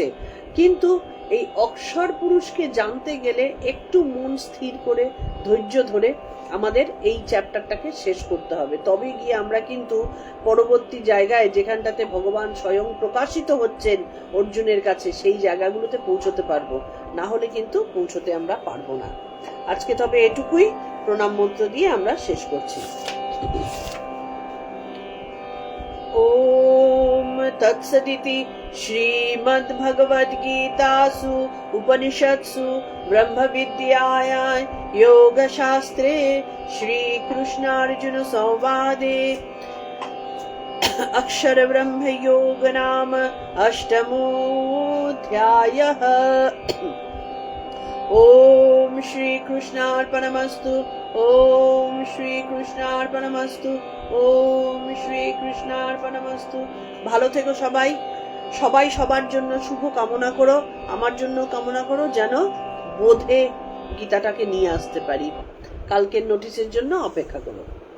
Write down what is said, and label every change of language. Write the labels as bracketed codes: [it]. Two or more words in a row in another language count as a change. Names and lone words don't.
[bn] কিন্তু এই অক্ষর পুরুষকে জানতে গেলে একটু মন স্থির করে ধৈর্য ধরে আমাদের এই চ্যাপ্টারটাকে শেষ করতে হবে, তবে গিয়ে আমরা কিন্তু পরবর্তী জায়গায় যেখানটাতে ভগবান স্বয়ং প্রকাশিত হচ্ছেন অর্জুনের কাছে, সেই জায়গাগুলোতে পৌঁছতে পারবো, না হলে কিন্তু পৌঁছতে আমরা পারবো না। আজকে তবে এটুকুই, প্রণাম মন্ত্র দিয়ে আমরা শেষ করছি। [sa] ओम तत्सदिति श्रीमद्भगवद्गीतासु उपनिषत्सु ब्रह्मविद्यायां योगशास्त्रे श्रीकृष्णार्जुन संवादे अक्षर ब्रह्म योग नाम अष्टमोऽध्यायः। ओम श्री कृष्णार्पणमस्तु। ओम श्री कृष्णार्पणमस्तु। ओम श्री कृष्णार्पणमस्तु। [bn] ভালো থেকো সবাই, সবাই সবার জন্য শুভ কামনা করো, আমার জন্য কামনা করো যেন বোধে গীতাটাকে নিয়ে আসতে পারি। কালকের নোটিশের জন্য অপেক্ষা করো।